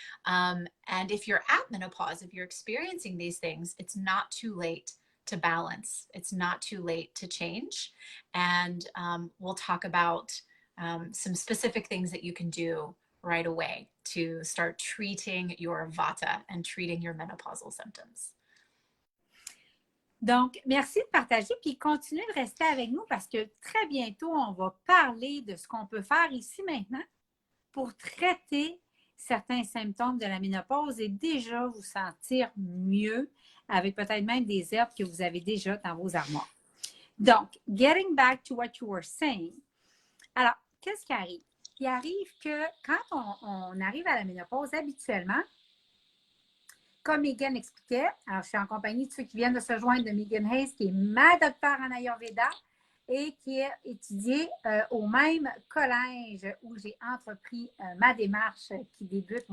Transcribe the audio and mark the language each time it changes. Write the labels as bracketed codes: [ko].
[en] And if you're at menopause, if you're experiencing these things, it's not too late to balance. It's not too late to change. And we'll talk about some specific things that you can do right away to start treating your vata and treating your menopausal symptoms. [fr] Donc, merci de partager, puis continuez de rester avec nous parce que très bientôt, on va parler de ce qu'on peut faire ici maintenant pour traiter certains symptômes de la ménopause et déjà vous sentir mieux avec peut-être même des herbes que vous avez déjà dans vos armoires. [en] Donc, getting back to what you were saying. [fr] Alors, qu'est-ce qui arrive? Il arrive que quand on arrive à la ménopause, habituellement, comme Meghan expliquait, alors je suis en compagnie de ceux qui viennent de se joindre de Meghan Hays, qui est ma docteure en Ayurveda et qui est étudiée au même collège où j'ai entrepris ma démarche qui débute.